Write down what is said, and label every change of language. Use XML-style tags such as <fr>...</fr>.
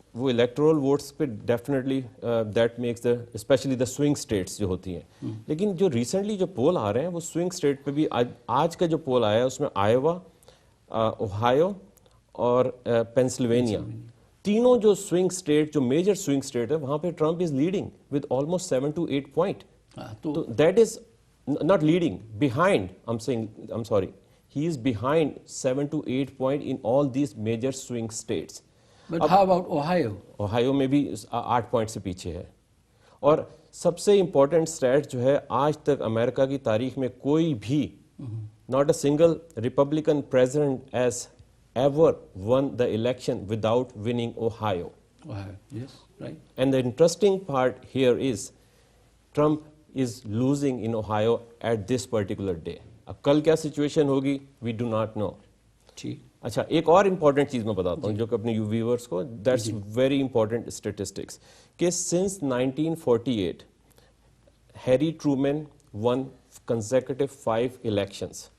<hi>वो electoral votes पे definitely that makes the specially the swing states जो होती हैं. लेकिन जो रिसेंटली जो पोल आ रहे हैं वो स्विंग स्टेट पे भी आज का जो पोल आया है उसमें आयोवा, ओहायो और पेंसिल्वेनिया, तीनों जो स्विंग स्टेट जो मेजर स्विंग स्टेट है वहाँ पे</hi> <en>Trump is leading with almost 7 to 8</en> <hi>point.</hi> <en>तो that is not leading, behind, I am sorry, he is behind 7 to 8 point in all these major swing states. But how about Ohio?</en> <hi>Ohio में भी 8 point से पीछे है. और सबसे important stat जो है आज तक अमेरिका की तारीख में कोई भी</hi> <en>not a single Republican president has ever won the election without winning Ohio. Ohio, yes, right. And the interesting part here is Trump is losing in Ohio at this particular day.</en> <hi>अब कल क्या situation होगी</hi> <en>We do not know.</en> <hi>ठीक. अच्छा, एक और important चीज़ मैं बताता हूँ जो कि अपने व्यूअर्स को,</hi> <en>that's very important statistics,</en> <hi>कि since 1948 Harry Trueman one consecutive 5 elections.</hi>